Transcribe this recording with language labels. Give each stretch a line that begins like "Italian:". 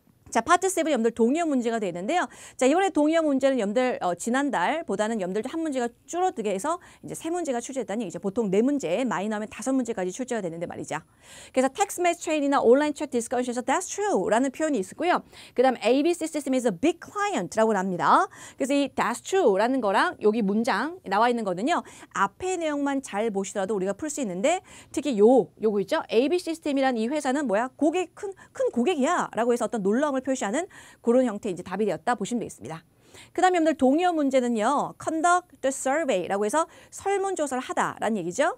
Korean: 자, 파트 7 여러분들 동의어 문제가 되는데요. 자, 이번에 동의어 문제는 여러분들 지난달보다는 여러분들 한 문제가 줄어들게 해서 이제 3문제가 출제됐다는 얘기죠. 보통 4문제, 많이 나오면 5문제까지 출제가 되는데 말이죠. 그래서 text match train 이나 온라인 chat discussion에서 that's true 라는 표현이 있고요.
English: 그 다음 ABC system is a big client 라고 합니다.
Korean: 그래서 이 that's true 라는 거랑 여기 문장 나와 있는 거는요. 앞의 내용만 잘 보시더라도 우리가 풀 수 있는데 특히 요거 있죠. ABC 시스템이라는 이 회사는 뭐야? 고객, 큰 고객이야 라고 해서 어떤 놀라움을 표시하는 그런 형태의 이제 답이 되었다 보시면 되겠습니다. 그 다음에 여러분들 동의어 문제는요. conduct the survey 라고 해서 설문조사를 하다라는 얘기죠.